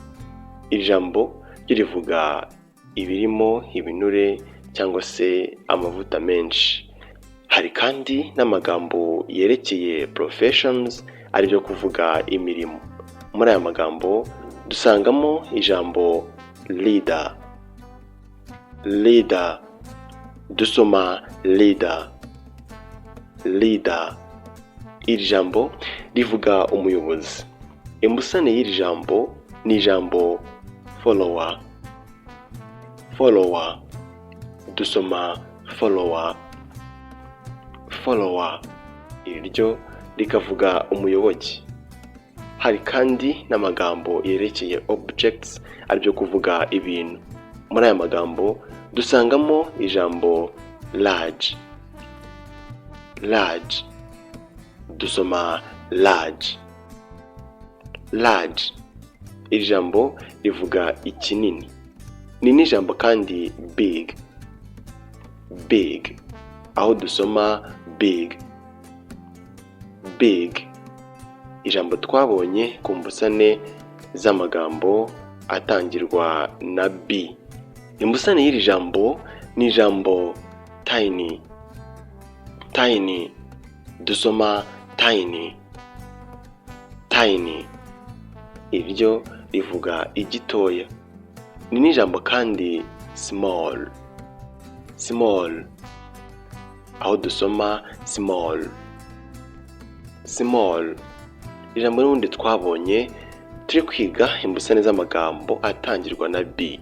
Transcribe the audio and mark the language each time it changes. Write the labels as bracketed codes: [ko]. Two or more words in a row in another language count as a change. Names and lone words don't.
[rw] Iri jambo ryo rivuga ibirimo ibinure cyangwa se amavuta menshi. Hari kandi n'amagambo yerekeye professions, aribyo kuvuga imirimo. Muri aya magambo dusangamo ijambo leader. Leader. Dusoma leader. Leader. Iri jambo rivuga umuyobozi. Imbusane y'iri jambo ni ijambo follower. Follower. Dusoma follower. Follower. Iryo rikavuga umuyobozi. Hari kandi n'amagambo yerekeye objects, aribyo kuvuga ibintu. Muri aya magambo dusangamo ijambo large. Large. Dusoma large. Large. Iri jambo rivuga ikinini. Ni n'ijambo kandi big. Big. Aho dusoma big. Big. Ijambo twabonye ku mbusane z'amagambo atangirwa na B. Imbusane y'iri jambo ni ijambo tiny. Tiny. Dusoma tiny. Tiny. Iryo rivuga igitoya. Ni n'ijambo kandi small. Small. Aho dusoma small. Small. Ijambo n'ubundi twabonye turi kwiga imbusane z'amagambo atangirwa na B.